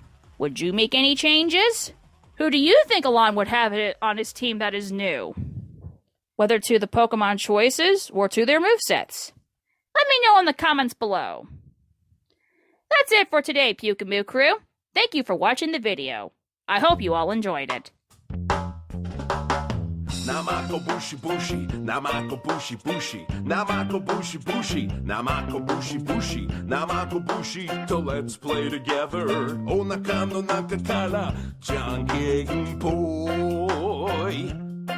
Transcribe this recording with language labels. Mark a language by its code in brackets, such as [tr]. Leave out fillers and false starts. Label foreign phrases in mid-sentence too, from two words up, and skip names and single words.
[en] Would you make any changes? Who do you think Alain would have on his team that is new? Whether to the Pokemon choices or to their movesets? Let me know in the comments below. That's it for today, Pyukumukrew. Thank you for watching the video. I hope you all enjoyed it. [ja] なまこぶしぶし、なまこぶしぶし、なまこぶしぶし、なまこぶしぶし、なまこぶし. [en] So let's play together. [ja] お腹の中から、じゃんけんぽい.